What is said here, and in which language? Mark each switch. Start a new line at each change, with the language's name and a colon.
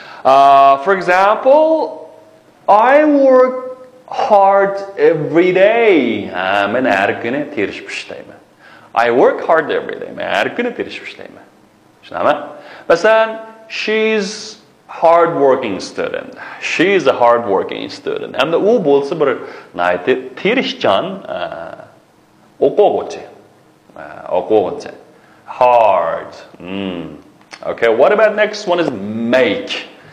English: For example, I work hard every day.
Uzbek: Men har kuni tirishib ishlayman.
English: I work hard every day.
Uzbek: Men har kuni tirishib ishlayman. Tushunaman?
English: Masalan, she's hard-working student. She's a hard-working student.
Uzbek: Hamda u bo'lsa bir nayti tirishchan o'quvchi. O'quvchi. Hard.
English: Okay, what about next one is make.